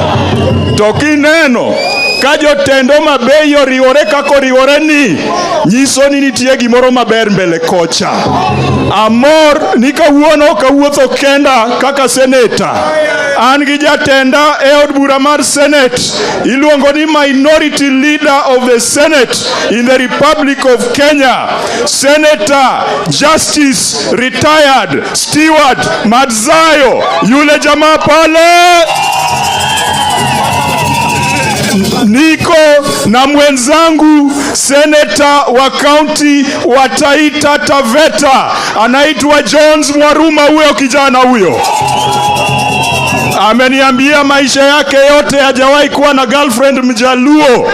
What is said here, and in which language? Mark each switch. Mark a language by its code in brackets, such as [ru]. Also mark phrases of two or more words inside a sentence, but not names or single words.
[luo] To kineno ka jotend Homa Bay oriwore kako riwore ni nyiso ni nitie gimoro maber mbele kocha. Amor ni kawuono kawuotho kenda kaka seneta. An gi jatenda e od bura mar Senate iluongo ni [en] Minority Leader of the Senate in the Republic of Kenya, [luo] Senator Justice Retired Stewart Madzayo. [sw] Yule jamaa pale niko na mwenzangu seneta wa county wa Taita Taveta anaitwa Jones Mwaruma. Huyo kijana huyo ameniambia maisha yake yote hajawahi kuwa na girlfriend Mjaluo.